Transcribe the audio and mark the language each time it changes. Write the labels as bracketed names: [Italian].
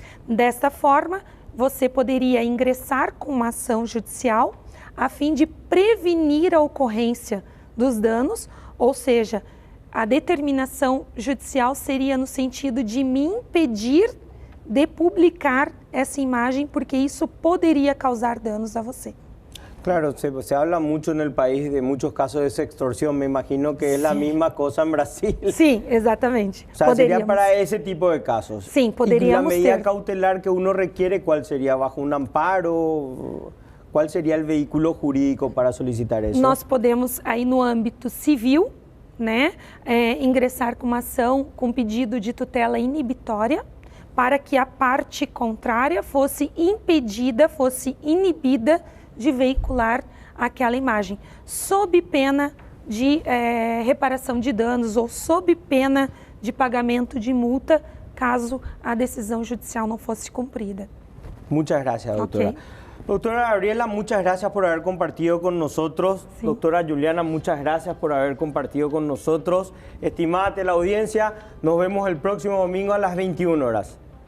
[Portuguese] Desta forma, você poderia ingressar com uma ação judicial a fim de prevenir a ocorrência dos danos, ou seja, a determinação judicial seria no sentido de me impedir de publicar essa imagem, porque isso poderia causar danos a você. [Spanish] Claro, se habla mucho en el país de muchos casos de sextorsión. Me imagino que es la misma cosa en Brasil. [Portuguese] Sim, exatamente. [Spanish] O sea, sería para ese tipo de casos. [Portuguese] Sim, poderíamos [Spanish] ¿Y la medida [Portuguese] ter. [Spanish] cautelar que uno requiere, cuál sería? ¿Bajo un amparo? ¿Cuál sería el vehículo jurídico para solicitar eso? [Portuguese] Nós podemos, aí no âmbito civil, né, ingressar com uma ação com pedido de tutela inibitória, para que a parte contrária fosse impedida, fosse inibida de veicular aquela imagem, sob pena de reparação de danos ou sob pena de pagamento de multa, caso a decisão judicial não fosse cumprida. [Spanish] Muchas gracias, doctora. Ok. Doctora Gabriela, muchas gracias por haber compartido con nosotros. Sí. Doctora Juliana, muchas gracias por haber compartido con nosotros. Estimada teleaudiencia, nos vemos el próximo domingo a las 21 horas.